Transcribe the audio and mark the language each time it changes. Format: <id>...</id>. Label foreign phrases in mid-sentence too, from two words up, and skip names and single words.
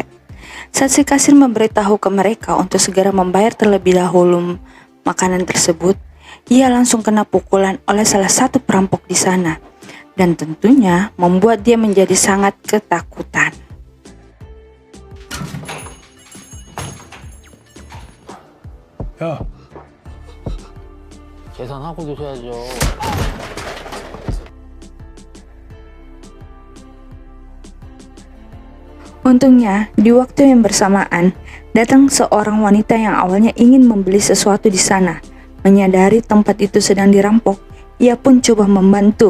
<id>Saat si kasir memberitahu ke mereka untuk segera membayar terlebih dahulu makanan tersebut, ia langsung kena pukulan oleh salah satu perampok di sana, dan tentunya membuat dia menjadi sangat ketakutan.</id> <ko>야, 계산하고 드셔야죠.</ko> <id>Untungnya, di waktu yang bersamaan, datang seorang wanita yang awalnya ingin membeli sesuatu di sana. Menyadari tempat itu sedang dirampok, ia pun coba membantu.</id>